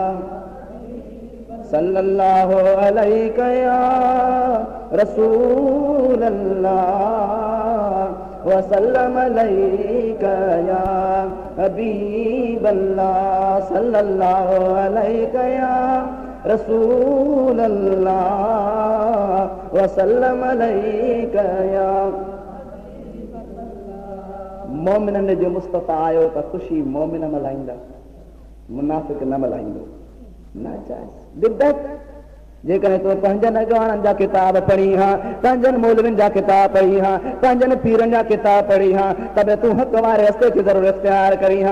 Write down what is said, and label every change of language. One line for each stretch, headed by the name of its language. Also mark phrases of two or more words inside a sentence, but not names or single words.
Arabic: صلى الله عليك يا رسول الله وسلم عليك يا حبيب الله صلى الله عليك يا رسول الله وسلم عليك يا.
Sindhi: मोमिननि जो मुस्तफ़ा आयो त ख़ुशी मोमिन मल्हाईंदा मुनाफ़िक न मल्हाईंदो। नाजाइज़ बिदअत जेकॾहिं तूं पंहिंजनि अॻवाननि जा किताब पढ़ी हा पंहिंजनि मौलवियुनि जा किताब पढ़ी हा पंहिंजनि पीरनि जा किताब पढ़ी हा तब तूं हक़ वारे रस्ते खे ज़रूरु इख़्तियार करी हा।